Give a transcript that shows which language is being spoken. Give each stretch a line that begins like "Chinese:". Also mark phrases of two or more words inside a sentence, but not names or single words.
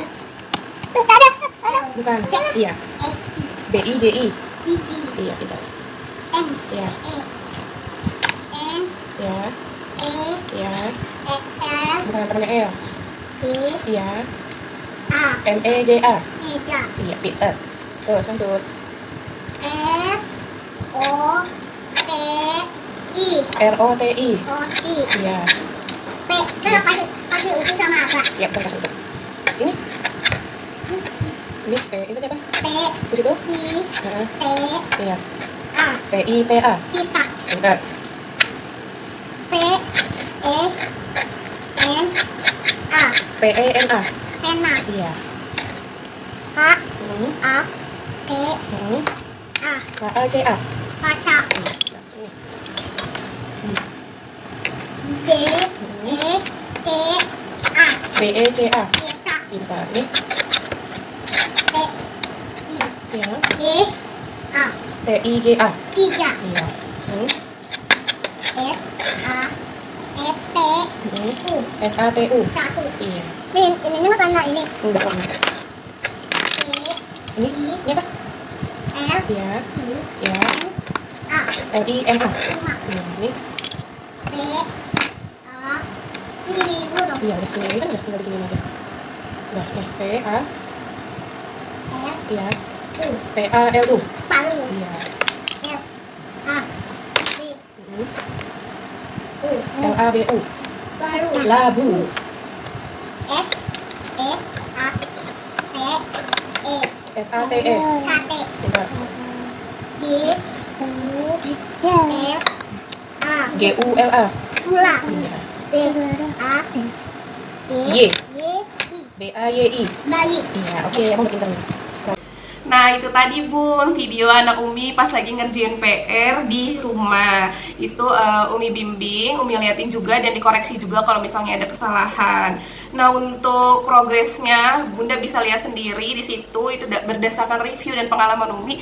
Indonesian: bukan, iya, B, I, G, I, Biji. iya, tidak, M. iya, N. ya, E. ya, L. bukan temennya L, G. iya, A. M, E, J, A, Meja. iya, Peter. Terus lanjut, F. O. T. I. R, O, T, I, O. T. iya, P. Kalau kasih uji sama apa? siap, terus itu. Ini P, itu apa? P. Terus itu, I. nah, T. iya, A. P, I, T, A, Pita. bentar, P. E. N. A. P, E, N, A, Pena. iya, K. hmm, A. T. hmm, A. K, A, C, A, Kaca. B. E. T. A. B, E, C, A, Kita. pintar, nih, T. I. ya, E. A. T, I, G, A, 3. iya, hmm, S. A. E. T. hmm, U. S, A, T, U, 1. iya, Ini mah tanda ini. enggak om, E. ini apa? L. Iya, I. ya, N. A. L, I, M, A, 5. iya, ini, B. A. Ini dulu dong. iya, udah sini kan udah tinggal diginiin aja, udah, nih, P, A, L. iya, U. P, A, L, U, Palu. iya, L. A. B. hmm, U. L, A, B, U, Baru. labu, S. E. A. T. E. S, A, T, E, Sate. bentar, G. U. L. A. G, U, L, A, Gula. iya, B. A. G. Y. Y. I. B, A, Y, I, Bayi. iya, oke, emang udah pintar nih. Nah, itu tadi Bun, video anak Umi pas lagi ngerjain PR di rumah. Itu Umi bimbing, Umi liatin juga dan dikoreksi juga kalau misalnya ada kesalahan. Nah, untuk progresnya Bunda bisa lihat sendiri di situ, itu berdasarkan review dan pengalaman Umi.